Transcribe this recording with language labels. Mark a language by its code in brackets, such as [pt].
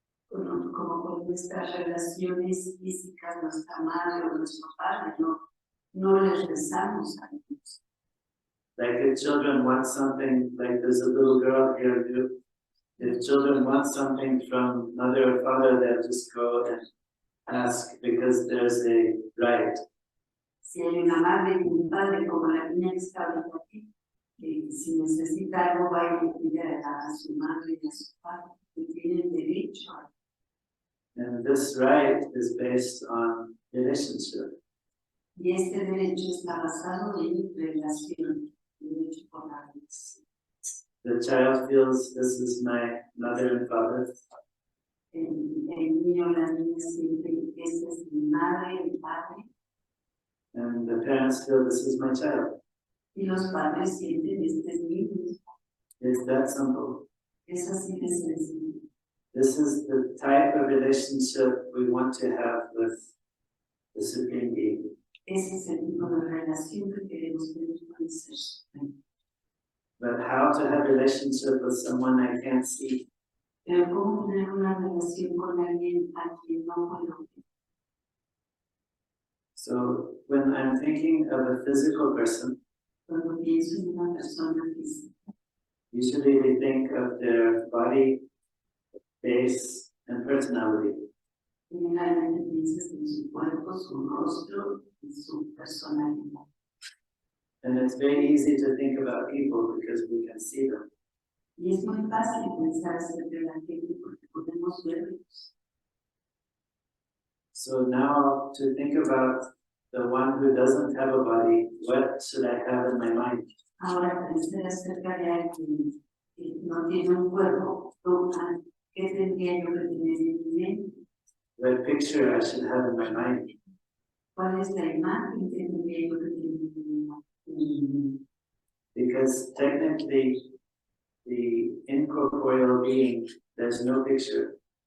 [es] Como con nuestras relaciones físicas, nuestra madre o nuestro padre, no les rezamos a Dios. [en] Like if children want something, like there's a little girl here, if children want something from mother or father, they'll just go and ask because there's a right. [es] Si hay una madre y un padre, como la niña que está ahorita aquí, que si necesita algo va a pedir a su madre y a su padre, que tienen derecho a. [en] And this right is based on relationship. [es] Y este derecho está basado en relación, derecho por la relación. [en] The child feels this is my mother and father. [es] El niño o la niña siente que esta es mi madre, mi padre. [en] And the parents feel this is my child. [es] Y los padres sienten este es mi hijo. [en] It's that simple. [es] Es así de sencillo. [en] This is the type of relationship we want to have with the Supreme Being. [es] Ese es el tipo de relación que queremos tener con el Ser Supremo. [en] But how to have a relationship with someone I can't see? [es] Pero cómo tener una relación con alguien a quien no puedo ver. [en] So when I'm thinking of a physical person, [es] Cuando pienso en una persona física, [en] usually we think of their body, face, and personality. [es] generalmente piensas en su cuerpo, su rostro y su personalidad. [en] And it's very easy to think about people because we can see them. [es] Y es muy fácil pensar acerca de la gente porque podemos verlos. [en] So now to think about the one who doesn't have a body, what should I have in my mind? [es] Ahora pensar acerca de alguien que no tiene un cuerpo, ¿qué tendría yo que tener en mi mente? [en] What picture I should have in my mind? [es] ¿Cuál es la imagen que tendría yo que tener en mi mente? [en] Because technically, the incorporeal being, there's no picture.